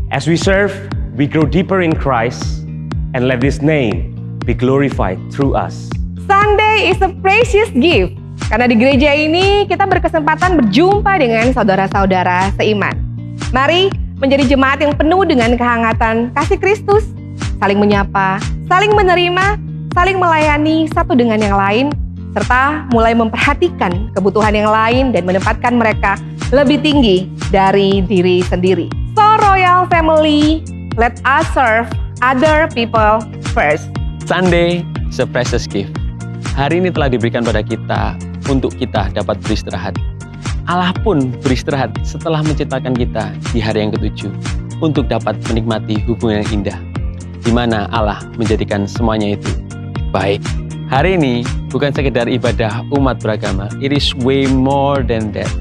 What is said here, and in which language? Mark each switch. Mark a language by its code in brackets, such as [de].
[en] As we serve, we grow deeper in Christ, and let His name be glorified through us. Sunday is a precious gift. [id] Karena di gereja ini kita berkesempatan berjumpa dengan saudara-saudara seiman. Mari menjadi jemaat yang penuh dengan kehangatan kasih Kristus, saling menyapa, saling menerima, saling melayani satu dengan yang lain, serta mulai memperhatikan kebutuhan yang lain dan menempatkan mereka lebih tinggi dari diri sendiri. [en] So Royal Family, let us serve other people first. Sunday is a precious gift. [id] Hari ini telah diberikan pada kita untuk kita dapat beristirahat. Allah pun beristirahat setelah menciptakan kita di hari yang ketujuh untuk dapat menikmati hubungan yang indah, di mana Allah menjadikan semuanya itu baik. Hari ini bukan sekedar ibadah umat beragama, [en] it is way more than that.